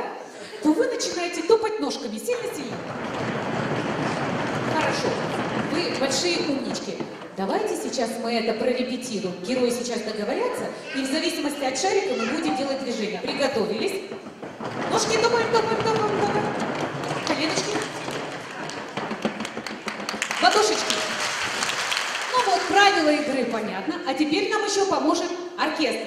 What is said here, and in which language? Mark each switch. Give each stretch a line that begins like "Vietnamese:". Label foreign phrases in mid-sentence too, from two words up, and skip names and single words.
Russian: То вы начинаете топать ножками сильно-сильно. Хорошо. Вы большие умнички. Давайте сейчас мы это прорепетируем. Герои сейчас договорятся, и в зависимости от шарика мы будем делать движение. Приготовились? Ножки топаем, топаем, топаем, топаем. Коленочки. Ладошечки. Ну вот, правила игры понятно. А теперь нам еще поможет оркестр.